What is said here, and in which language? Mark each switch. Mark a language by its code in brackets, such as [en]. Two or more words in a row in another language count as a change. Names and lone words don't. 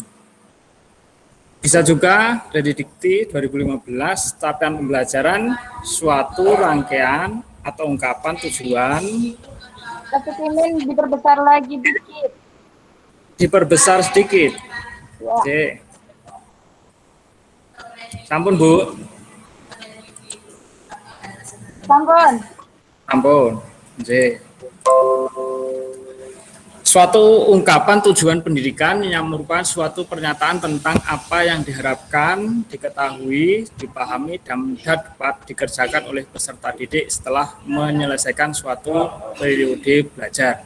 [id] Bisa juga dari Dikti 2015, capaian pembelajaran suatu rangkaian atau ungkapan tujuan. Tapi ini diperbesar lagi dikit. Diperbesar sedikit. Ya. [jv] Sampun, Bu. Sampun. Sampun. Nggih. [id] Suatu ungkapan tujuan pendidikan yang merupakan suatu pernyataan tentang apa yang diharapkan, diketahui, dipahami, dan dapat dikerjakan oleh peserta didik setelah menyelesaikan suatu periode belajar.